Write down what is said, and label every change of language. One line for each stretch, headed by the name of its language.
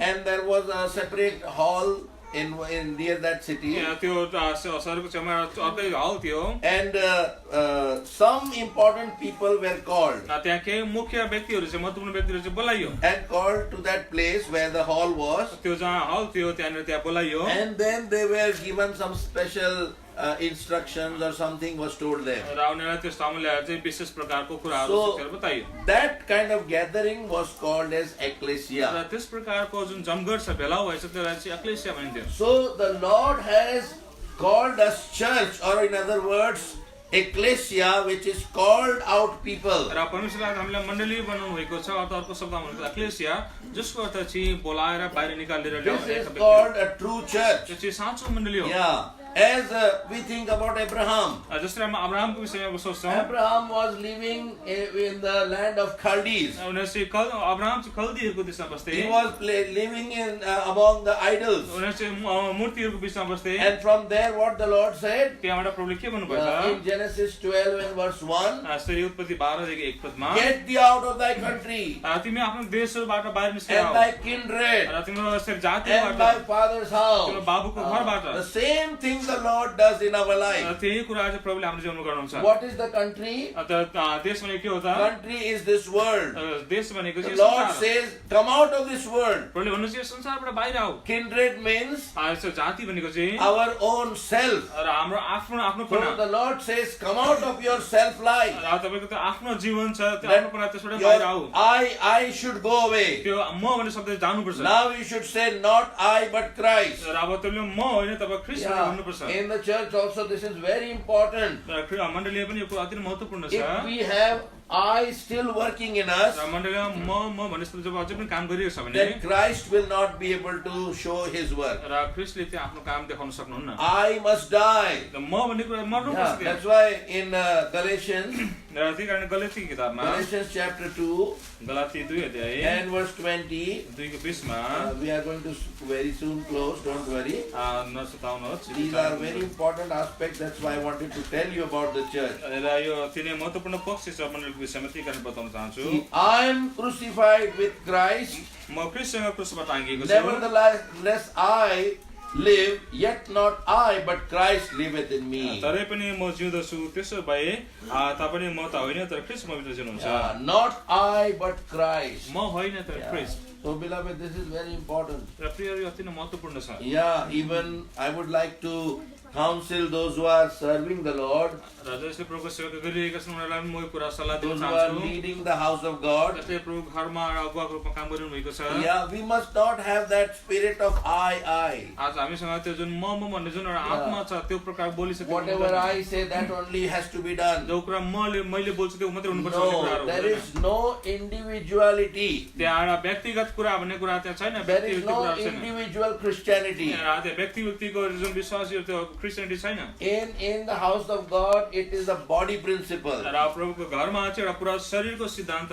English: And there was a separate hall in near that city.
Nepali: त्यो सहरको छेउमा अर्कै हल थियो।
English: And some important people were called.
Nepali: त्यहाँ केही मुख्य व्यक्तिहरू चाहिँ, महत्त्वपूर्ण व्यक्तिहरू चाहिँ बोलाइयो।
English: And called to that place where the hall was.
Nepali: त्यो जहाँ हल थियो त्यहाँनिर त्यहाँ बोलाइयो।
English: And then they were given some special instructions or something was told them.
Nepali: र उनीहरूलाई त्यस ठाउँमा ल्याएर चाहिँ विशेष प्रकारको कुराहरू सिकाएर बताइयो।
English: That kind of gathering was called as ecclesia.
Nepali: र त्यस प्रकारको जुन जमघट छ, भेला भएछ, त्यसलाई चाहिँ एक्लेसिया भनिन्थ्यो।
English: So the Lord has called us church, or in other words ecclesia, which is called out people.
Nepali: र परमेश्वरले हामीलाई मण्डली बनाउनु भएको छ, अथवा अर्को शब्दमा भन्नु एक्लेसिया, जसको अर्थ चाहिँ बोलाएर बाहिर निकालेर ल्याउने।
English: This is called a true church.
Nepali: त्यो चाहिँ साँचो मण्डली हो।
English: Yeah. As we think about Abraham.
Nepali: जसरी हामी अब्राहमको विषयमा सोच्छौँ,
English: Abraham was living in the land of Chaldees.
Nepali: उनीहरू चाहिँ अब्राहम चाहिँ खल्दीहरूको देशमा बस्थे।
English: He was living in among the idols.
Nepali: उनीहरू चाहिँ मूर्तिहरूको बिचमा बस्थे।
English: And from there what the Lord said?
Nepali: त्यहाँबाट प्रभुले के भन्नुभएको
English: In Genesis 12 and verse 1.
Nepali: छ? उत्पत्ति 12 पदमा,
English: Get thee out of thy country
Nepali: तिमी आफ्नो देशबाट बाहिर निस्केर
English: and
Nepali: आऊ,
English: thy kindred
Nepali: र तिम्रो यसरी
English: and
Nepali: जातिबाट,
English: thy father's house.
Nepali: तिम्रो बाबुको घरबाट।
English: The same thing the Lord does in our life.
Nepali: त्यही कुरा चाहिँ प्रभुले हाम्रो जीवनमा गर्नुहुन्छ।
English: What is the country?
Nepali: देश भनेको के हो त?
English: Country is this world.
Nepali: देश भनेको
English: The
Nepali: चाहिँ
English: Lord
Nepali: संसार।
English: says, come out of this world.
Nepali: प्रभुले भन्नुहुन्छ यो संसारबाट बाहिर आऊ।
English: Kindred means
Nepali: जाति भनेको चाहिँ
English: our own self.
Nepali: र हाम्रो आफ्नो
English: So the Lord says, come out of your self life.
Nepali: तपाईको त्यो आफ्नो जीवन छ, त्यो आफ्नोपना त्यसबाट बाहिर आऊ।
English: I should go away.
Nepali: त्यो म भन्ने शब्द जानुपर्छ।
English: Now you should say, not I but Christ.
Nepali: र अब त्यसले म होइन, तपाईँ ख्रीष्ट भन्नुपर्छ।
English: In the church also this is very important.
Nepali: मण्डलीले पनि यो कुरा अति महत्त्वपूर्ण छ।
English: If we have I still working in us,
Nepali: र मण्डलीमा म भन्ने शब्द जब अझै पनि काम गरिरहेको छ भने,
English: then Christ will not be able to show his work.
Nepali: र ख्रीष्टले त्यो आफ्नो काम देखाउन सक्नुहुन्न।
English: I must die.
Nepali: म भन्ने कुरा मर्नुपर्छ।
English: That's why in Galatians,
Nepali: र त्यही कारण गलाती किताबमा,
English: Galatians chapter 2
Nepali: गलाती 2 अध्याय
English: and verse 20,
Nepali: 2 को 20 मा,
English: we are going to very soon close, don't worry.
Nepali: नसताउनुहोस्।
English: These are very important aspects, that's why I wanted to tell you about the church.
Nepali: र यो तिनै महत्त्वपूर्ण पक्ष छ मण्डलीको विषयमा, त्यही कारण बताउन चाहन्छु।
English: See, I am crucified with Christ,
Nepali: म ख्रीष्टसँग क्रुसमा टाँगिएको छु।
English: nevertheless I live, yet not I, but Christ liveth in me.
Nepali: तरै पनि म जिउँदछु, त्यसो भए तपाईँ म त होइन, तर ख्रीष्ट मभित्र जिउनुहुन्छ।
English: Not I, but Christ.
Nepali: म होइन, तर ख्रीष्ट।
English: So beloved, this is very important.
Nepali: र प्रिय, यो अति नै महत्त्वपूर्ण छ।
English: Yeah, even I would like to counsel those who are serving the Lord,
Nepali: र जसले प्रभुको सेवा गरिरहेका छन् उनीहरूलाई पनि म यो कुरा सल्लाह दिन
English: those who are
Nepali: चाहन्छु।
English: leading the house of God.
Nepali: जसले प्रभु घरमा अगुवाको रूपमा काम गरिरहनु भएको छ।
English: Yeah, we must not have that spirit of I.
Nepali: आज हामीसँग त्यो जुन म भन्ने जुन एउटा आत्मा छ, त्यो प्रकार बोलिसकेको
English: Whatever I say, that only has to be done.
Nepali: जो कुरा मैले बोल्छु त्यो मात्रै हुनुपर्छ भन्ने
English: No,
Nepali: कुराहरू
English: there
Nepali: हुँदैन।
English: is no individuality.
Nepali: त्यहाँ एउटा व्यक्तिगत कुरा भन्ने कुरा त्यहाँ छैन,
English: There is
Nepali: व्यक्तिगत
English: no
Nepali: कुराहरू छैन।
English: individual Christianity.
Nepali: त्यो व्यक्तिको जुन विश्वास त्यो क्रिस्चियनिटी छैन।
English: In the house of God, it is a body principle.
Nepali: र प्रभुको घरमा चाहिँ एउटा पुरा शरीरको सिद्धान्त